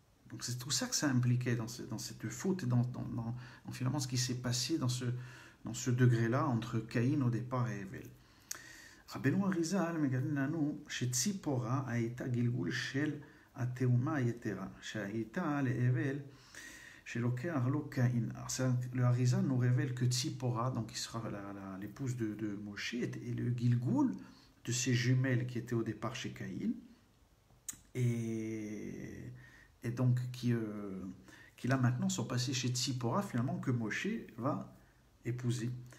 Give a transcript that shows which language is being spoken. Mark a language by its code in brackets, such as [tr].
[fr] Donc c'est tout ça que ça impliquait dans cette faute et dans finalement ce qui s'est passé dans ce degré-là entre Caïn au départ et Evel. [he] Rabbeinu Harizal מגלה לנו שציפורה הייתה גלגול של התאומה היתרה, שהייתה לאבל שלוקח לו קין. [fr] Le Harizal nous révèle que Tzipora, donc qui sera l'épouse de Moshe, est le gilgul de ses jumelles qui étaient au départ chez Caïn, et donc qui là maintenant sont passés chez Tzipora, finalement, que Moshe va épouser.